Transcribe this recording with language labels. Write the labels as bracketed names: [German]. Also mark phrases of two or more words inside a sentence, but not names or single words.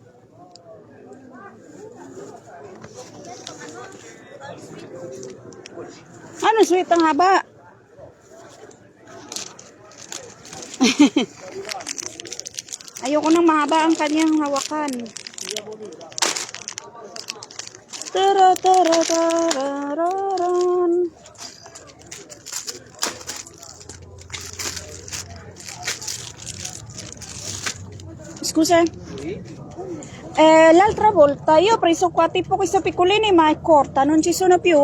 [Filipino] Ano sweet ang haba? Ayoko nang mahaba ang kanyang hawakan. Tara-tara-tara-ran. [Italian] Scusa. L'altra volta io ho preso qua tipo questa piccolina ma è corta, non ci sono più.